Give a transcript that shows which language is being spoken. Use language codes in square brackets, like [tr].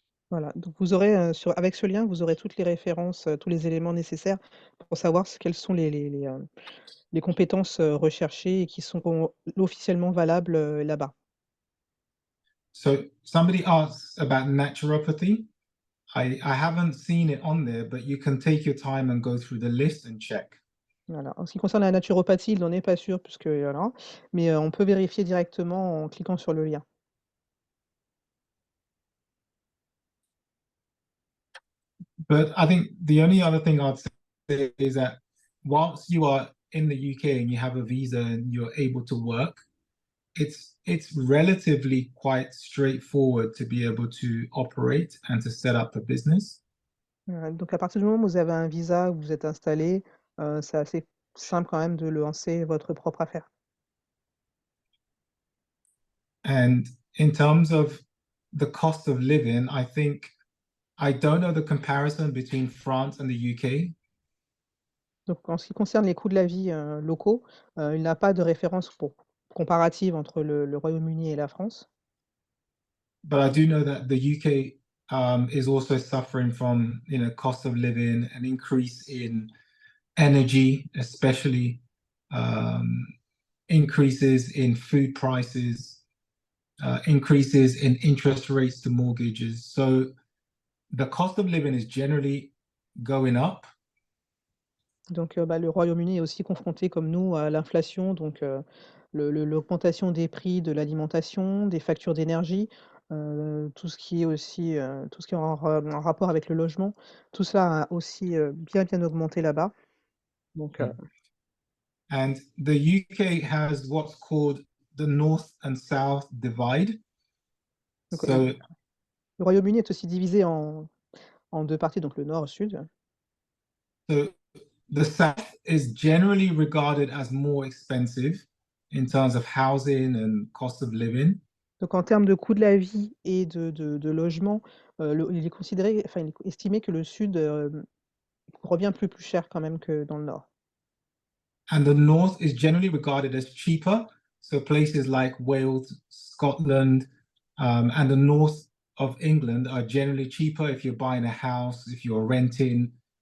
[fr] Voilà, donc vous aurez avec ce lien, vous aurez toutes les références, tous les éléments nécessaires pour savoir quelles sont les compétences recherchées et qui sont officiellement valables là-bas. [en] So somebody asks about naturopathy. I haven't seen it on there, but you can take your time and go through the list and check. [fr] Voilà. En ce qui concerne la naturopathie, il n'en est pas sûr puisque voilà, mais on peut vérifier directement en cliquant sur le lien. [en] But I think the only other thing I'd say is that whilst you are in the UK and you have a visa and you're able to work, it's relatively quite straightforward to be able to operate and to set up a business. [fr] Donc à partir du moment où vous avez un visa, où vous êtes installé, c'est assez simple quand même de lancer votre propre affaire. [en] And in terms of the cost of living, I think I don't know the comparison between France and the UK. [fr] Donc en ce qui concerne les coûts de la vie locaux, il n'y a pas de référence comparative entre le Royaume-Uni et la France. [en] But I do know that the UK is also suffering from, cost of living, an increase in energy, especially increases in food prices. increases in interest rates to mortgages. So the cost of living is generally going up. [fr] Donc, le Royaume-Uni est aussi confronté, comme nous, à l'inflation, donc l'augmentation des prix de l'alimentation, des factures d'énergie, tout ce qui est aussi tout ce qui est en rapport avec le logement. Tout ça a aussi bien augmenté là-bas. Donc, [en] And the UK has what's called the North and South divide. [fr] donc, [en] So [fr] le Royaume-Uni est aussi divisé en deux parties, donc le nord et le sud. [en] So the South is generally regarded as more expensive in terms of housing and cost of living. [fr] Donc, en termes de coût de la vie et de logement, il est considéré, enfin, il est estimé que le sud revient plus cher quand même que dans le nord. [en] And the North is generally regarded as cheaper. So places like Wales, Scotland, and the north of England are generally cheaper if you're buying a house, if you're renting.